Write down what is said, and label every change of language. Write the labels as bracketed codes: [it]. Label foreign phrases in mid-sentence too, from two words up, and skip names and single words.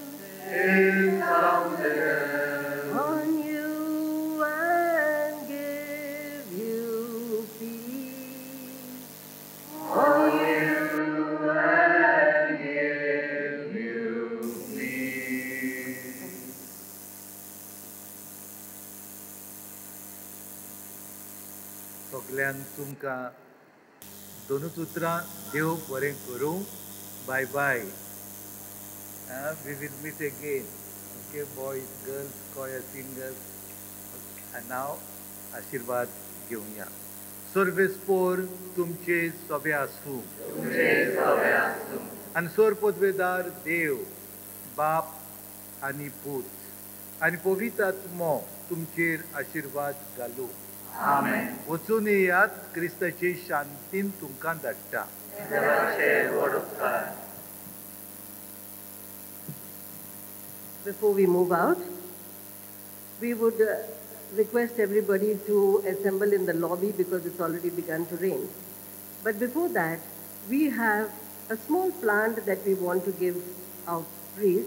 [en] his countenance on you and give you peace. on you and give you peace. [kok] सगळ्यांक तुमकां दोनूच उतरां देव बरें करूं. [en] bye bye. We will meet again. Okay, boys, girls, choir singers. And now, [kok] आशीर्वाद घेवया. सर्वेस्पोर तुमचे सोबे आसूं. आनी सोर पदवेदार देव, बाप आनी पूत आनी पवित्र आत्मो तुमचेर आशीर्वाद घालूं. आमेन. वचून येयात, क्रिस्ताचे शांतीन तुमकां धाडटा. [en] Before we move out, we would request everybody to assemble in the lobby because it's already begun to rain. But before that, we have a small plant that we want to give our priest.